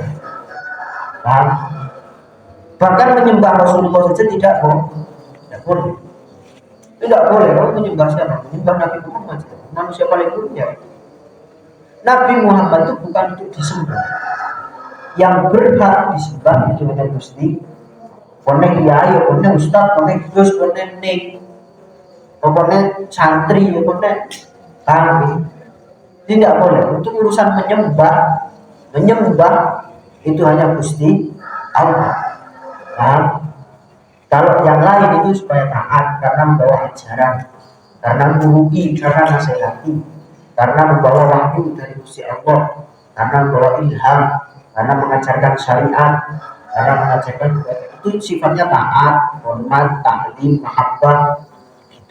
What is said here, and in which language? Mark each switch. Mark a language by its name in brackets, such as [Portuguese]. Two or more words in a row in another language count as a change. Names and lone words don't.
[Indonesian] Nah, bahkan menyembah Rasulullah saja tidak boleh. Tidak boleh. Kalau menyembah siapa? Menyembah Nabi Muhammad, manusia paling mulia. Nabi Muhammad itu bukan untuk disembah. Yang berhak disembah itu [Javanese] hanya Gusti. [Indonesian] Konek kiai, konek ustaz, konek gus, konek ning, konek santri, konek kami. Tidak boleh. Untuk urusan menyembah itu hanya [Javanese] Gusti Allah. [Indonesian] Nah, kalau yang lain itu supaya taat karena membawa ajaran, karena menguruki, karena nasihati, karena membawa wahyu dari [Javanese] Gusti Allah, [Indonesian] karena membawa ilham, karena mengajarkan syariat, karena mengajarkan itu sifatnya taat, hormat, ta'lim, mahabbah gitu.